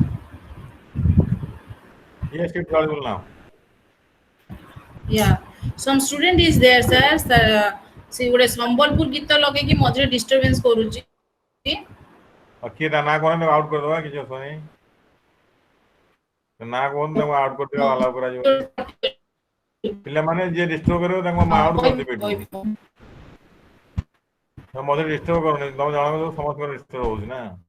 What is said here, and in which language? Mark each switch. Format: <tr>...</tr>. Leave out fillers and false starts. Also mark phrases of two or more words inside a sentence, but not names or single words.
<en>Yes, it's audible now. Yeah. Some student is there, sir. See,</en> <or>ଗୋଟେ ସମ୍ବଲପୁର ଗୀତ ଲଗେଇକି ମଝିରେ disturbance କରୁଛି। କିଏ ତା ନା କହନି ଆଉଟ୍ କରିଦେବା କିଛି ଅସୁବିଧା ନାହିଁ। ନା କୁହନ୍ତୁ ତାଙ୍କୁ ଆଉଟ୍ କରିଦେବା ଆଲାଉ କରାଯିବନି। ପିଲାମାନେ ଯିଏ ଡିଷ୍ଟର୍ବ କରିବ ତାଙ୍କୁ ଆଉଟ୍ କରିଦେବେ ଏଠୁ। ମଝିରେ ଡିଷ୍ଟର୍ବ କରୁନି, ତମେ ଜଣଙ୍କ ସମସ୍ତଙ୍କର ଡିଷ୍ଟର୍ବ ହଉଛି ନା।</or>